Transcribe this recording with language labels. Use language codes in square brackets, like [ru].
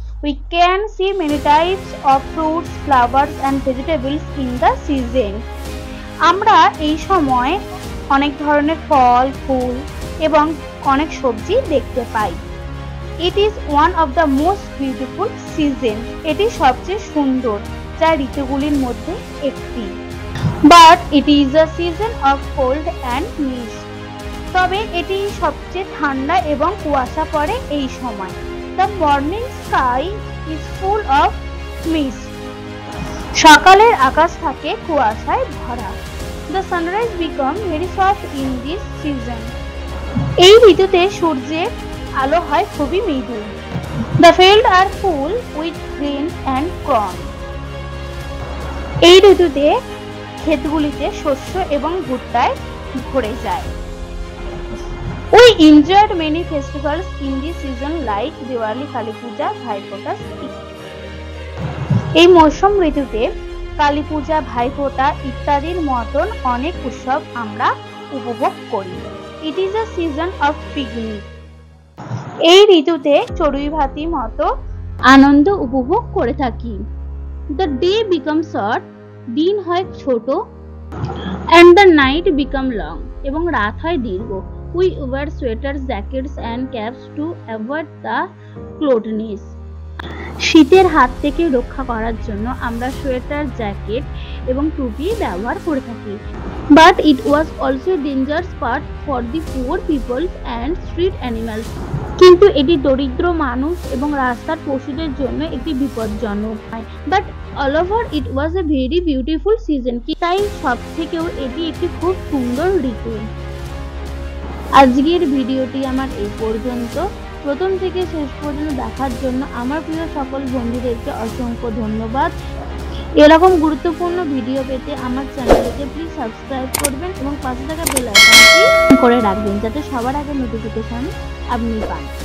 [en] We can see many types of fruits, flowers and vegetables in the season. [bn] আমরা এই সময় অনেক ধরনের ফল, ফুল এবং অনেক সবজি দেখতে পাই। [en] It is one of the most beautiful season. [bn] এটি সবচেয়ে সুন্দর যা ঋতুগুলির মধ্যে একটি। [en] But it is a season of cold and mist. [bn] তবে এটি সবচেয়ে ঠান্ডা এবং কুয়াশা পড়ে এই সময়। [en] The morning sky is full of mist. [bn] সকালের আকাশ থাকে কুয়াশায় ভরা। [en] The sunrise becomes very soft in this season. [bn] এই ঋতুতে সূর্যের আলো হয় খুবই মৃদু। [en] The fields are full with grains and corn. [bn] এই ঋতুতে ক্ষেতগুলিতে শস্য এবং ভুট্টায় ভরে যায়। [en] We enjoyed many festivals in this season like Diwali, Kali Puja, Bhai Phota. [bn] এই মৌসুম ঋতুতে কালী পূজা, ভাই ফোঁটা ইত্যাদির মতন অনেক উৎসব আমরা উপভোগ করি। [en] It is a season of picnic. [bn] এই ঋতুতে চড়ুই ভাতি মতো আনন্দ উপভোগ করে থাকি। [en] The day becomes short. [bn] দিন হয় ছোট। [en] And the night become long. [bn] এবং রাত হয় দীর্ঘ। [en] We wear sweaters, jackets and caps to avoid the coldness. [bn] শীতের হাত থেকে রক্ষা করার জন্য আমরা সোয়েটার, জ্যাকেট এবং টুপি ব্যবহার করে থাকি। [en] But it was also a dangerous part for the poor people and street animals. [bn] কিন্তু এটি দরিদ্র মানুষ এবং রাস্তার পশুদের জন্য একটি বিপজ্জনক। [en] But all over it was a very beautiful season. [bn] তাই সব থেকেও এটি একটি খুব সুন্দর ঋতু। আজকের ভিডিওটি আমার এই পর্যন্ত। প্রথম থেকে শেষ পর্যন্ত দেখার জন্য আমার প্রিয় সকল বন্ধুদেরকে অসংখ্য ধন্যবাদ। এরকম গুরুত্বপূর্ণ ভিডিও পেতে আমার চ্যানেলকে প্লিজ সাবস্ক্রাইব করবেন এবং পাশে থাকা বেল আইকনটি করে রাখবেন যাতে সবার আগে নোটিফিকেশন আপনি পান।